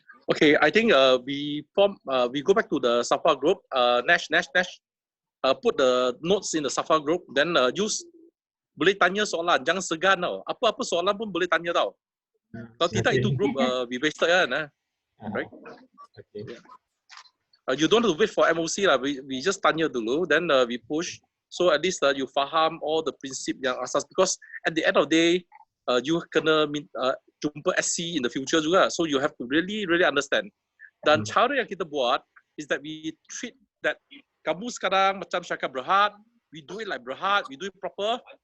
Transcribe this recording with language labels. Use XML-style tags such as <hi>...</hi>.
<en>Okay, I think we go back to the SAFWA group. Nash, put the notes in the SAFWA group. Then use</en> <ms>boleh tanya soalan, jangan segan tau. Apa-apa soalan pun boleh tanya tau. Kalau tidak itu group</ms> <en>we wasted</en> <ms>kan.</ms> <en>Right? Okay. You don't have to wait for MOC lah. We just</en> <ms>tanya dulu,</ms> <en>then we push. So at least you</en> <ms>faham</ms> <en>all the</en> <ms>prinsip yang asas.</ms> <en>Because at the end of the day, you</en> <ms>kena jumpa</ms> <en>SC in the future</en> <ms>juga.</ms> <en>So you have to really understand.</en> <ms>Dan cara yang kita buat</ms> <en>is that we treat that</en> <ms>kamu sekarang macam syarikat Berhad,</ms> <en>we do it like Berhad, we do it proper.</en>